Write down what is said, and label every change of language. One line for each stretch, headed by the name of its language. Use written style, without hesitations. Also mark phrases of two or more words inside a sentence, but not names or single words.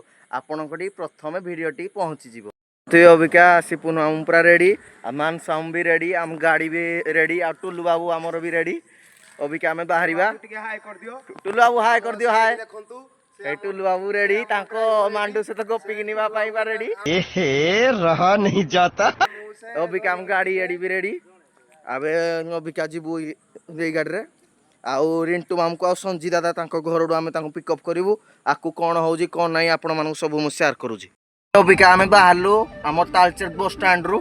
Odia: ଆପଣଙ୍କଠି ପ୍ରଥମେ ଭିଡ଼ିଓଟି ପହଞ୍ଚିଯିବ। ଅବିକା ଆସିପୁନୁ ଆମ ପୁରା ରେଡ଼ି ଆଉ ମାନ ସାଉଣ୍ଡ ବି ରେଡ଼ି, ଆମ ଗାଡ଼ି ବି ରେଡ଼ି ଆଉ ଟୁଲୁ ବାବୁ ଆମର ବି ରେଡ଼ି। ଅବିକା ଆମେ ବାହାରିବା। ଟୁଲୁ ବାବୁ ହାଏ କରିଦିଅ ହାଏ। ଏ ଟୁଲୁ ବାବୁ ରେଡ଼ି ତାଙ୍କ ମାଣ୍ଡୁ ସହିତ ଗପିକି ନେବା ପାଇଁ ବା ରେଡ଼ି।
Hindi: रहा नहीं जाता।
Odia: ଅବିକା ଆମ ଗାଡ଼ି ଏଡ଼ି ବି ରେଡ଼ି। ଆମେ ଅବିକା ଯିବୁ ଏଇ ଗାଡ଼ିରେ ଆଉ ରିଣ୍ଟୁ ମାମୁଙ୍କୁ ଆଉ ସଞ୍ଜି ଦାଦା ତାଙ୍କ ଘରଠୁ ଆମେ ତାଙ୍କୁ ପିକଅପ୍ କରିବୁ। ଆକୁ କ'ଣ ହେଉଛି କ'ଣ ନାହିଁ ଆପଣମାନଙ୍କୁ ସବୁ ମୁଁ ସେୟାର କରୁଛି। ଅବିକା ଆମେ ବାହାରିଲୁ ଆମର ତାଳଚେର
English: bus standru.